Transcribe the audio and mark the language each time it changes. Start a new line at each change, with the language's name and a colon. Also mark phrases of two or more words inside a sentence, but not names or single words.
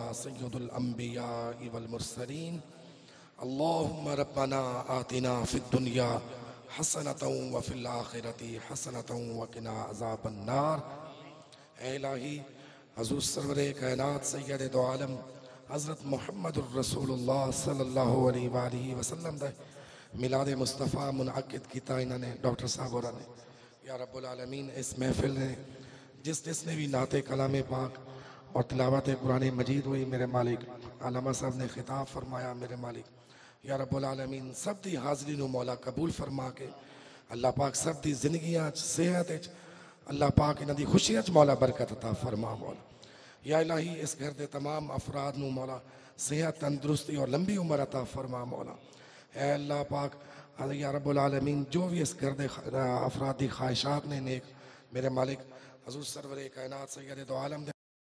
Arabic: سيد الأنبياء والمرسلين اللهم ربنا آتنا في الدنيا حسنة وفي الآخرة حسنة وقنا عذاب النار.
Punjabi: اے الٰہی حضور سرور کائنات سید دو عالم حضرت
Arabic: محمد رسول الله صلى الله عليه وسلم
Punjabi: دا میلاد مصطفیٰ منعقد کیتا انہوں نے ڈاکٹر صاحب ہوراں نے.
Arabic: يا رب العالمين
Punjabi: اس محفل نے جس نے بھی نعتے کلام پاک اور تلاوت قرآن مجید ہوئی میرے مالک عالمہ صاحب نے خطاب فرمایا میرے مالک आलमा साहब ने खिताब फरमाया मेरे मालिक
Arabic: يا رب العالمين
Punjabi: سب دی حاضری نوں مولا قبول فرما کے اللہ پاک سب دی زندگیاں صحت اللہ پاک انہاں دی خوشیاں چ مولا برکت عطا فرما مولا. یا الٰہی اس گھر دے تمام افراد نوں مولا صحت تندرستی اور لمبی عمر عطا فرما مولا. اے اللہ پاک
Arabic: يا رب العالمين
Punjabi: جو بھی اس گھر دے افراد دی خواہشات نے نیک میرے مالک حضور سرور کائنات سید دو عالم